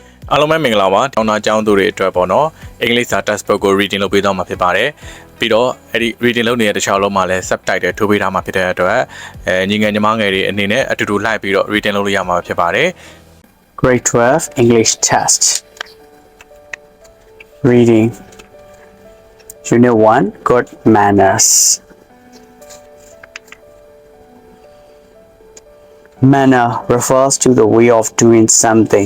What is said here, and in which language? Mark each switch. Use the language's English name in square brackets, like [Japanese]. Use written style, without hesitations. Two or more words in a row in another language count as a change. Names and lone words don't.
[Burmese] အားလုံးပဲမင်္ဂလာပါတောင်းတာကျောင်းသူတွေအတွက်ပေါ့နော်အင်္ဂလိပ်စာ textbook ကို reading လုပ်ပေးသွားမှာဖြစ်ပါတယ်ပြီးတော့အဲ့ဒီ reading လုပ်နေတဲ့တခြားလုံးမှာလည်း subtitle ထိုးပေးထားမှာဖြစ်တဲ့အတွက်ညီငယ်ညီမငယ်တွေအနေနဲ့အတူတူလိုက်ပြီးတော့ reading လုပ်လို့ရမှာဖြစ်ပါတယ် [English] Grade 12 English test Reading Unit-1 Good Manners Manner refers to the way of doing something.